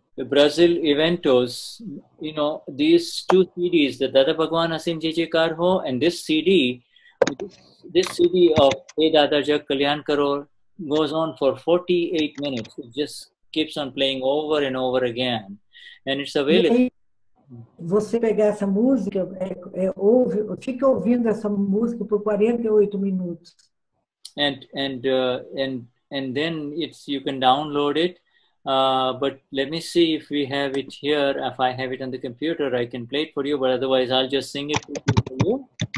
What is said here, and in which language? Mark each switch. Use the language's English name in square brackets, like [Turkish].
[English] the Brazil eventos, you know, these two CDs, the Dada Bhagwan Asim Ji Karho and this CD, this CD of Hey Dada Jag Kalyan Karo goes on for 48 minutes. It just keeps on playing over and over again. And it's available. [Portuguese] Você pegar essa música, fica ouvindo essa música por 48 minutos. [English] And then you can download it. But let me see if we have it here. If I have it on the computer, I can play it for you. But otherwise, I'll just sing it for you.